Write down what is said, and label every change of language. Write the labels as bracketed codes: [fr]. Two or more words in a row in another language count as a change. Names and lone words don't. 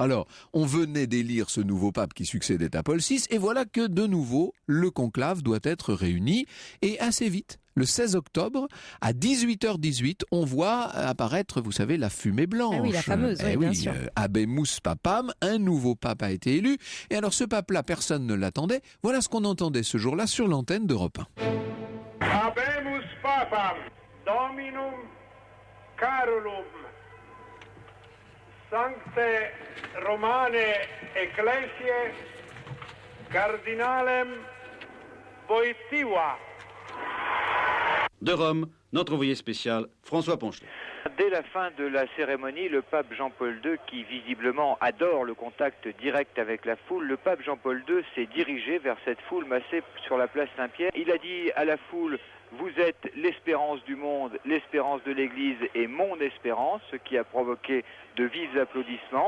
[fr] Alors, on venait d'élire ce nouveau pape qui succédait à Paul VI, et voilà que de nouveau, le conclave doit être réuni, et assez vite. Le 16 octobre, à 18h18, on voit apparaître, vous savez, la fumée blanche. Ah oui, la fameuse, oui, bien sûr. [la] Habemus Papam, [fr] un nouveau pape a été élu. Et alors ce pape-là, personne ne l'attendait. Voilà ce qu'on entendait ce jour-là sur l'antenne d'Europe 1. [la] Habemus Papam, Dominum Carolum, Sancte Romane Ecclesiae, Cardinalem Wojtyła. [fr] De Rome, notre envoyé spécial, François Ponchelet. Dès la fin de la cérémonie, le pape Jean-Paul II, qui visiblement adore le contact direct avec la foule, le pape Jean-Paul II s'est dirigé vers cette foule massée sur la place Saint-Pierre. Il a dit à la foule: vous êtes l'espérance du monde, l'espérance de l'Église et mon espérance, ce qui a provoqué de vifs applaudissements.